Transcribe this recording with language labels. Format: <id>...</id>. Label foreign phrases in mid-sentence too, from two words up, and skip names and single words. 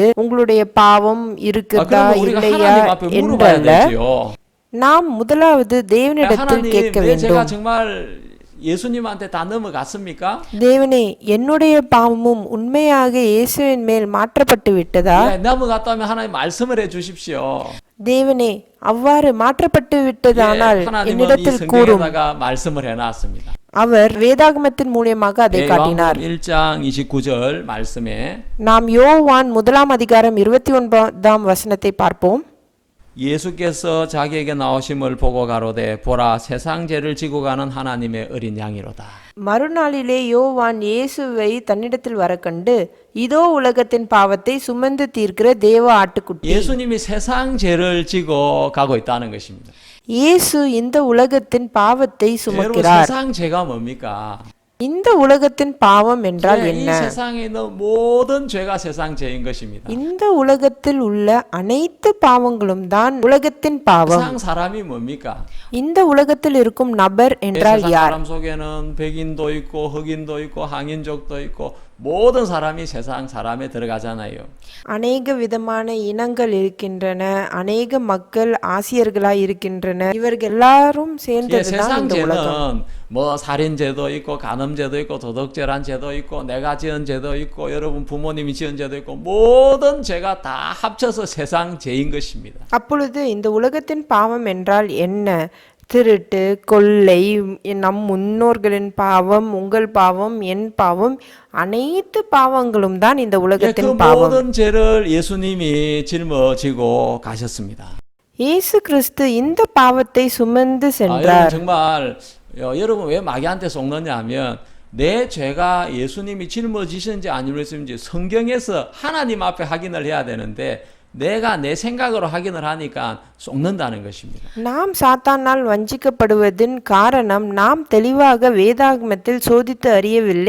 <ta>உங்களுடைய பாவம் இருக்குதா</ta> <ko>그러면 우리가</ko> <ta>இல்லையா</ta> <ko>하나님 앞에 물어봐야</ko> <ta>என்றல்ல.</ta> <ko>되지요.</ko> <ta>நாம் முதலாவது தேவனிடத்தில்</ta> <ko>하나님,</ko> <ta>கேட்க</ta> <ko>내 죄가</ko> <ta>வேண்டும்.</ta> <ko>정말 예수님한테 다 넘어갔습니까?</ko> <ta>தேவனே என்னுடைய பாவமும் உண்மையாக இயேசுவின் மேல் மாற்றப்பட்டு விட்டதா?</ta> <ko>네, 넘어갔다면 하나님 말씀을 해 주십시오.</ko> <ta>தேவனே அவ்வாறு மாற்றப்பட்டு விட்டதானால்</ta> <ko>하나님은 이</ko> <ta>என்னிடத்தில் கூறும்.</ta> <ko>성경에다가 말씀을 해놨습니다.</ko> <ta>அவர் வேதாகமத்தின் மூலமாக அதை காட்டினார்.</ta> <ko>1장 29절 말씀에</ko> <ta>நாம் யோவான் 1 அதிகாரம் 29 வசனத்தை பார்ப்போம்.</ta> <ko>예수께서 자기에게 나오심을 보고 가로되 보라 세상 죄를 지고 가는 하나님의 어린 양이로다.</ko> <ta>மறுநாளிலே யோவான் இயேசுவை தன்னிடத்தில் வரக்கண்டு இதோ உலகத்தின் பாவத்தை சுமந்து தீர்க்கிற தேவ ஆட்டுக்குட்டி.</ta> <ko>예수님이 세상 죄를 지고 가고 있다는 것입니다.</ko> <ta>இயேசு இந்த உலகத்தின் பாவத்தை</ta> <ko>여러분</ko> <ta>சுமக்கிறார்.</ta> <ko>세상 죄가 뭡니까?</ko> <ta>இந்த உலகத்தின் பாவம் என்றால்</ta> <ko>이</ko> <ta>என்ன?</ta> <ko>세상에 있는 모든 죄가 세상 죄인 것입니다.</ko> <ta>இந்த உலகத்தில் உள்ள அனைத்து பாவங்களும் தான் உலகத்தின் பாவம்.</ta> <ko>세상 사람이 뭡니까?</ko> <ta>இந்த உலகத்தில் இருக்கும் நபர் என்றால்</ta> <ko>세상</ko> <ta>யார்?</ta> <ko>사람 속에는 백인도 있고 흑인도 있고 항인족도 있고 모든 사람이 세상 사람에 들어가잖아요.</ko> <ta>அநேக விதமான இனங்கள் இருக்கின்றன, அநேக மக்கள் ஆசியர்களாய் இருக்கின்றன. இவர்கள் எல்லாரும்</ta> <ko>예,</ko> <ta>சேர்ந்ததுதான்</ta> <ko>세상</ko> <ta>இந்த உலகம்.</ta> <ko>죄는 뭐 살인죄도 있고 간음죄도 있고 도덕죄란 죄도 있고 내가 지은 죄도 있고 여러분 부모님이 지은 죄도 있고 모든 죄가 다 합쳐서 세상 죄인 것입니다.</ko> <ta>அப்பொழுது இந்த உலகத்தின் பாவம் என்றால் என்ன? திருட்டு, கொள்ளை, நம் முன்னோர்களின் பாவம், உங்கள் பாவம், என் பாவம், அனைத்து பாவங்களும் தான் இந்த</ta> <ko>예, 그</ko> <ta>உலகத்தின் பாவம்.</ta> <ko>모든 죄를 예수님이 짊어지고 가셨습니다.</ko> <ta>இயேசு கிறிஸ்து இந்த பாவத்தை சுமந்து</ta> <ko>여러분</ko> <ta>சென்றார்.</ta> <ko>정말 여러분 왜 마귀한테 속느냐 하면 내 죄가 예수님이 짊어지셨는지 안 짊어지셨는지 성경에서 하나님 앞에 확인을 해야 되는데 내가 내 생각으로 확인을 하니까 속는다는 것입니다.</ko> <ta>நாம் சாத்தானால் வஞ்சிக்கப்படுவதின் காரணம் நாம் தெளிவாக வேதாகமத்தில் சோதித்து அறியவில்லை.</ta>